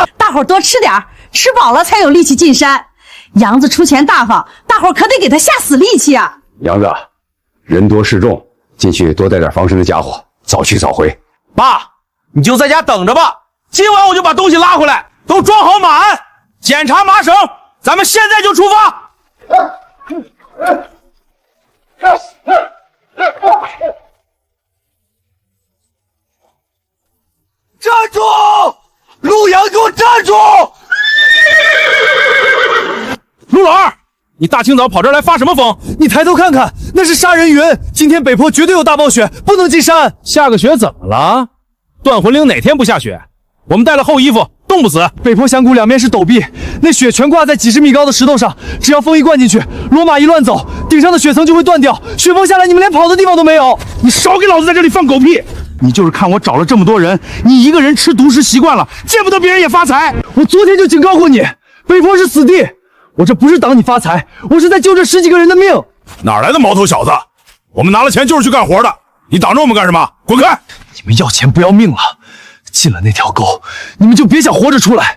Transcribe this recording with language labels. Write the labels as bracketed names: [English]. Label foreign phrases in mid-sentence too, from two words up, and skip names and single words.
[Chinese] 大夥多吃點，吃飽了才有力氣進山。楊子出錢大方，大夥可得給他下死力氣啊。楊子，人多勢眾，進去多帶點防身的家伙，早去早回。爸，你就在家等着吧，今晚我就把東西拉回來，都裝好馬鞍，檢查麻繩，咱們現在就出發。站住！陆阳，给我站住！陆老二，你大清早跑这儿来发什么疯？你抬头看看，那是杀人云。今天北坡绝对有大暴雪，不能进山。下个雪怎么了？断魂岭哪天不下雪？我们带了厚衣服，冻不死。北坡峡谷两边是陡壁，那雪全挂在几十米高的石头上，只要风一灌进去，骡马一亂走，頂上的雪層就會斷掉，雪崩下來，你們連跑的地方都沒有。你少給老子在這裡放狗屁！你就是看我找了這麼多人，你一個人吃獨食習慣了，見不得別人也發財。我昨天就警告過你，北坡是死地。我這不是擋你發財，我是在救這10幾個人的命。哪來的毛頭小子？我們拿了錢就是去幹活的，你擋着我們幹什麼？滾開！你們要錢不要命了，進了那條溝，你們就別想活着出來。